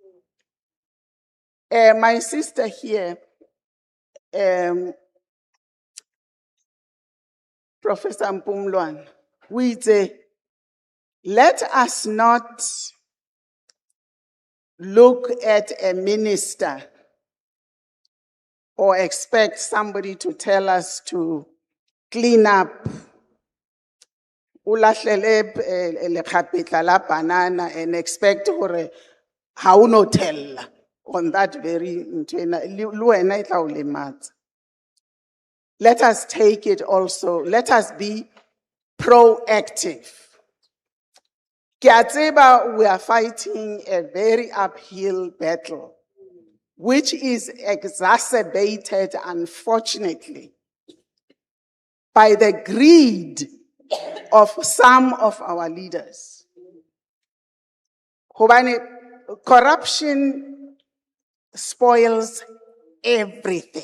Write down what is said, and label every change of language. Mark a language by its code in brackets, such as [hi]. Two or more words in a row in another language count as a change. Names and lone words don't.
[en] My sister here, Professor Mpumlwana, We say, let us not look at a minister or expect somebody to tell us to clean up [st] ulahlele lekgapetla la banana [en] and expect [st] hore ha o no tella [en] on that very [st] ntwena le wena e tla o lematsa. [en] Let us take it also, let us be proactive. [st] Ke a tseba [en] we are fighting a very uphill battle, which is exacerbated, unfortunately, by the greed of some of our leaders. Hobane corruption spoils everything.